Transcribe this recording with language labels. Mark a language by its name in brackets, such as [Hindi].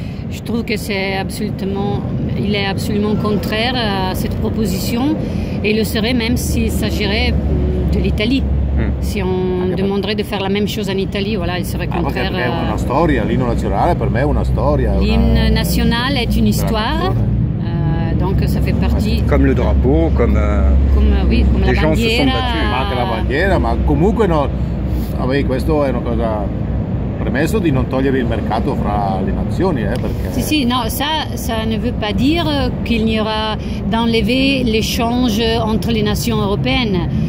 [French] Je trouve que il est absolument contraire à cette proposition et il le serait même s'il s'agirait de l'Italie. Si on demanderait de faire la même chose en Italie, voilà, il serait contraire. [Italian] Perché è una storia, l'inno nazionale per me è una storia. [French] L'hymne national est une histoire, donc ça fait partie. Comme le drapeau, comme oui, comme les la gens se sont [Italian] bandiera. [French] battus. [Italian] Ma anche la bandiera, ma comunque no. Vabbè, questo è una cosa. Premesso di non togliere il mercato fra le nazioni, perché... [French] Si, non, ça ne veut pas dire qu'il y aura d'enlever l'échange entre les nations européennes.